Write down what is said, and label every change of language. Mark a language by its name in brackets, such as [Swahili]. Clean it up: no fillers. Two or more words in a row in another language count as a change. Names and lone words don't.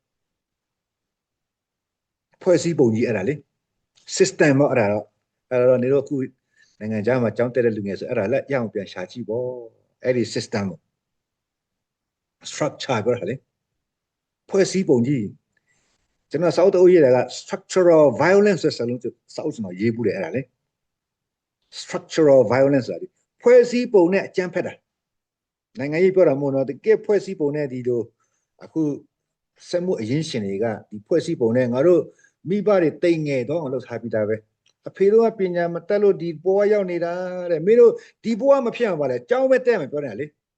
[Burmese] ဖွဲ့စည်းပုံကြီးအဲ့ဒါလေ system ပေါ့အဲ့ဒါတော့နေတော့အခုနိုင်ငံခြားမှာကြောင်းတက်တဲ့လူငယ်ဆိုအဲ့ဒါလက်ရအောင်ပြန်ရှာကြည့်ပေါ့အဲ့ဒီ system ကို structure ပြောတာလေဖွဲ့စည်းပုံကြီးကျွန် တော်စောက်တော့ရေးတာက [English] structural violence [Burmese] ဆိုတဲ့စလုံးစောက်ကျွန်တော်ရေးဘူးတယ်အဲ့ဒါလေ [English] structural violence [Burmese] ဆိုတာဖွဲ့စည်းပုံနဲ့အကြမ်းဖက်တာနိုင်ငံရေးပြောတာမဟုတ်တော့တကယ်ဖွဲ့စည်းပုံနဲ့ဒီလိုအခုစက်မှုအရင်းရှင်တွေကဒီဖွဲ့စည်းပုံနဲ့ငါတို့မိဘတွေတိမ်ငယ်တော့အောင်လုပ်ထားပြီးသားပဲအဖေတို့ကပညာမတက်လို့ဒီဘဝရောက်နေတာတဲ့မင်းတို့ဒီဘဝမဖြစ်အောင်ပါလေကြောင်းပဲတက်မယ်ပြောတယ်လေ